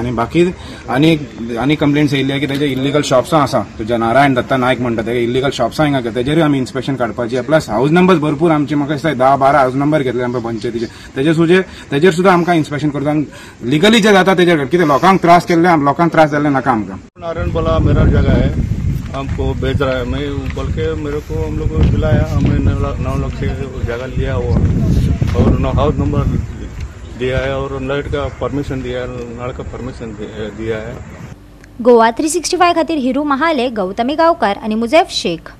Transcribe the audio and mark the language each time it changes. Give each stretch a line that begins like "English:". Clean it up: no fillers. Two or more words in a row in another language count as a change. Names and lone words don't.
Konkani: आनी बाकी आनी कंप्लेंट्स येयल्ली की तेजे
English: illegal shops
Konkani: आसा, तुजे नारायण दत्ता नायक म्हणटा तेजे
English: illegal shops
Konkani: हिंगा तेजेरूय आमी इन्स्पेक्शन काडपाचें।
English: plus house numbers
Konkani: भरपूर आमचे म्हाका दिसता 10-12
English: house number
Konkani: घेतले आमच्या पंचायतीचे, तेजेर सुद्दां आमकां इन्स्पेक्शन करता। लिगली जे जाता तेजेर कितें लोकांक त्रास केल्ले, लोकांक त्रास जाल्ले नाका आमकां।
Hindi: नारायण बोला मेरा जगह है, हमको बेच रहा है, मैं बोल के मेरे को हम लोग को दिलाया, हमने 9 लाख से जगह लिया हुआ और
English: house number
Hindi: दिया है और लाइट का परमिशन दिया है, नल का परमिशन दिया है।
Konkani: गोवा 365 खातीर हिरू महाले, गौतमी गांवकार आणि मुजेफ शेख।